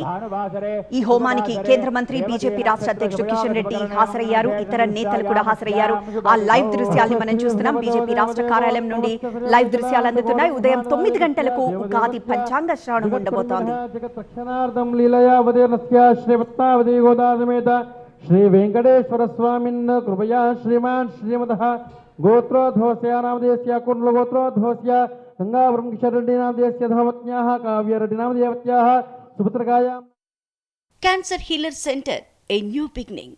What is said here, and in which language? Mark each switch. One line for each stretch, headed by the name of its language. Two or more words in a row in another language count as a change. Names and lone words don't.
Telugu: ఈ హోమానికి కేంద్ర మంత్రి బీజేపీ రాష్ట్ర అధ్యక్షుడు కిషన్ రెడ్డి హాజరయ్యారు. ఇతర నేతలు కూడా హాజరయ్యారు. ఆ లైవ్ దృశ్యాల్ని మనం చూస్తున్నాం. బీజేపీ రాష్ట్ర కార్యాలయం నుండి లైవ్ దృశ్యాలు అందుతున్నాయి. ఉదయం 9 గంటలకు ఉగాది పంచాంగ శ్రవణం ఉండబోతోంది.
Sanskrit: श्री वेंकटेश्वर स्वामिन् कृपया श्रीमान् श्रीमतः गोत्रोद्भवस्य नामधेयस्य कुण्डलगोत्रोद्भवस्य गंगावरं किशोररेड्डी नामधेयस्य धर्मपत्न्याः काव्यरेड्डी नामधेयवत्याः सुपुत्रकायां
English: Cancer Healer Center a new beginning.